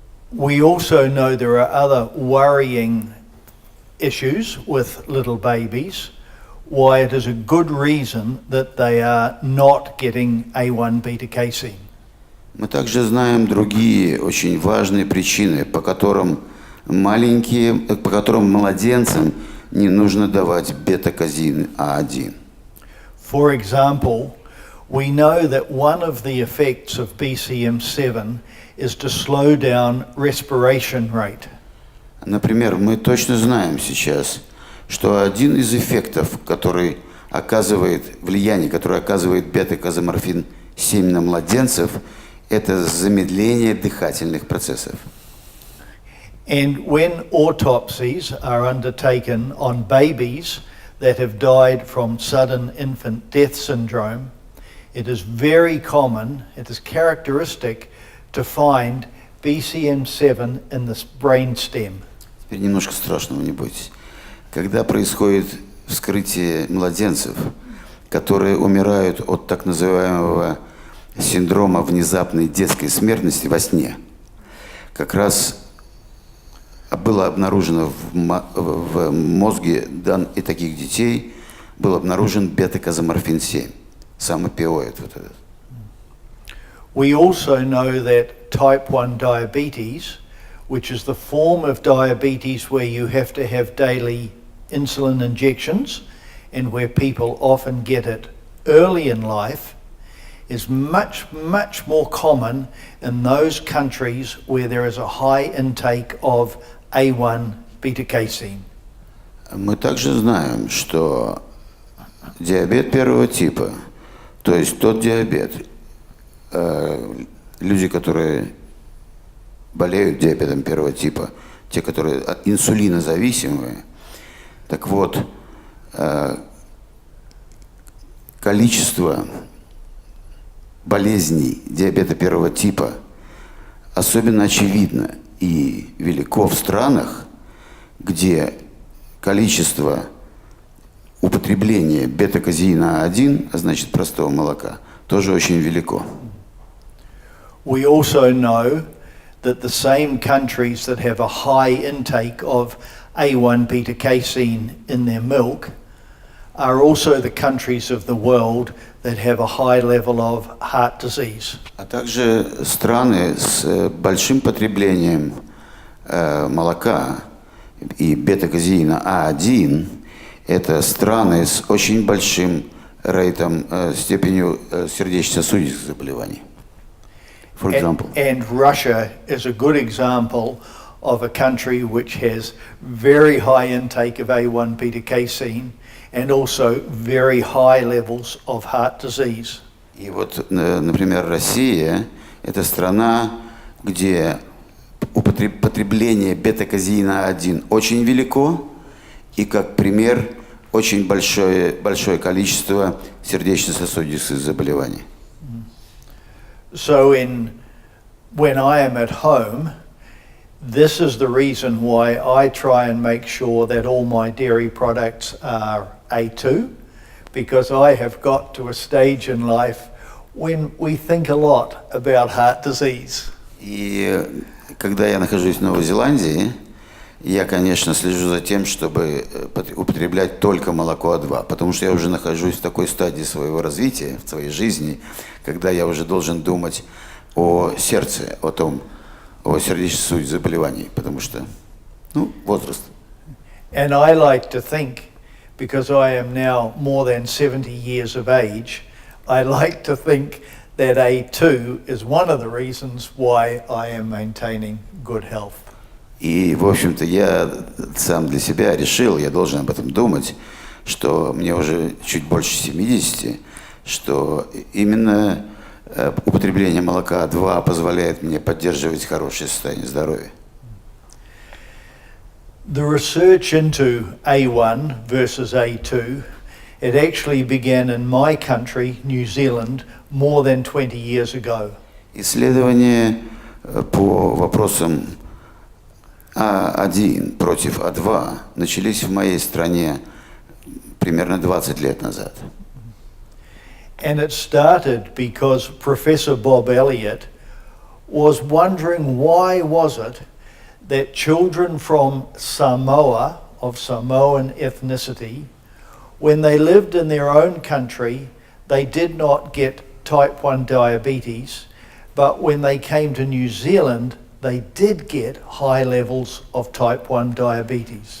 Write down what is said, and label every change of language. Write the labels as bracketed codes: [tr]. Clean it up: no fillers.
[en] We also know there are other worrying issues with little babies, why it is a good reason that they are not getting A1 beta casein. [ru] Мы также знаем другие очень важные причины, по которым младенцам не нужно давать бета-казеин А1. [en] For example, we know that one of the effects of BCM7 is to slow down respiration rate. [ru] Например, мы точно знаем сейчас, что один из эффектов, который оказывает влияние, которое оказывает бета-казоморфин-7 на младенцев, это замедление дыхательных процессов. [en] And when autopsies are undertaken on babies that have died from sudden infant death syndrome, it is very common, it is characteristic to find BCM7 in the brainstem. [ru] Теперь немножко страшного, не бойтесь. Когда происходит вскрытие младенцев, которые умирают от так называемого синдрома внезапной детской смертности во сне, как раз было обнаружено в мозге и таких детей был обнаружен бета-казоморфин-7, сам опиоид вот этот. [en] We also know that type 1 diabetes, which is the form of diabetes where you have to have daily insulin injections and where people often get it early in life, is much, much more common in those countries where there is a high intake of A1 beta-casein. [ru] Мы также знаем, что диабет первого типа, то есть тот диабет, люди, которые болеют диабетом первого типа, те, которые инсулинозависимые, так вот, количество болезней диабета первого типа особенно очевидно и велико в странах, где количество употребления бета-казеина А1, а значит простого молока, тоже очень велико. [en] We also know that the same countries that have a high intake of A1 beta-casein in their milk are also the countries of the world that have a high level of heart disease. [ru] А также страны с большим потреблением молока и бета-казеина А1 – это страны с очень большим рейтом, степенью сердечно-сосудистых заболеваний. [en] For example. And Russia is a good example of a country which has very high intake of A1 beta-casein and also very high levels of heart disease. [ru] И вот, например, Россия – это страна, где потребление бета-казеина А1 очень велико, и, как пример, очень большое количество сердечно-сосудистых заболеваний. [en] So when I am at home, this is the reason why I try and make sure that all my dairy products are A2, because I have got to a stage in life when we think a lot about heart disease. [ru] И когда я нахожусь в Новой Зеландии, я, конечно, слежу за тем, чтобы употреблять только молоко А2, потому что я уже нахожусь в такой стадии своего развития, в своей жизни, когда я уже должен думать о сердце, о сердечно-сосудистых заболеваниях, потому что, возраст. [en] And I like to think, because I am now more than 70 years of age, I like to think that A2 is one of the reasons why I am maintaining good health. [ru] И, в общем-то, я сам для себя решил, я должен об этом думать, что мне уже чуть больше 70, что именно употребление молока А2 позволяет мне поддерживать хорошее состояние здоровья. [en] The research into A1 versus A2, it actually began in my country, New Zealand, more than 20 years ago. [ru] Исследования по вопросам А1 против А2 начались в моей стране примерно 20 лет назад. [en] And it started because Professor Bob Elliott was wondering why was it that children from Samoa, of Samoan ethnicity, when they lived in their own country, they did not get type 1 diabetes, but when they came to New Zealand, they did get high levels of type 1 diabetes.